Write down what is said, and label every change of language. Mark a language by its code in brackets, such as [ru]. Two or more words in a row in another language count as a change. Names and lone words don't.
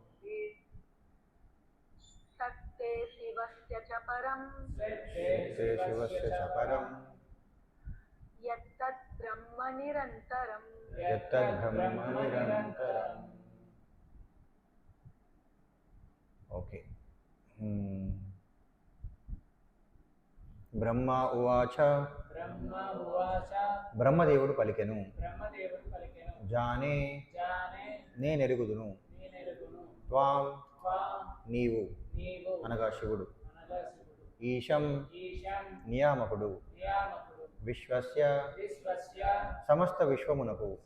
[sa] शक्ते शिवस्य च परं शक्ते शिवस्य च परं यत्तत् ब्रह्म निरन्तरं यत्तद्ब्रह्म निरन्तरम् ओके బ్రహ్మ ఉవాచ [te] బ్రహ్మదేవుడు పలికెను జానే నేనెరుగుదును త్వాం నీవు అనగా శివుడు ఈశం నియామకుడు విశ్వస్య సమస్త విశ్వమునకు